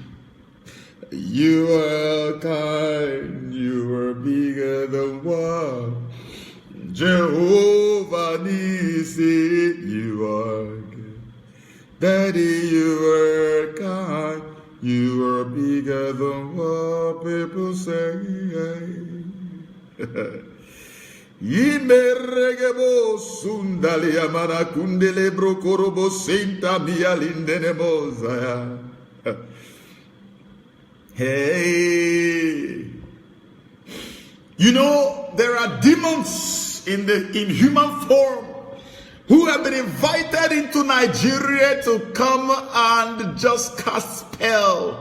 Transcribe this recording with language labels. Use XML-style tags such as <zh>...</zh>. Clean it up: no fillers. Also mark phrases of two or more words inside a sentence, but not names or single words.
<en>You are kind. You are bigger than what. Jehovah Nissi, you are good. Daddy, you are kind. You are bigger than what people say. Yimeregebo sundali amana kundele brokorobo senta mialindene mozaya. Hey, you know there are demons in human form who have been invited into Nigeria to come and just cast spell.</en>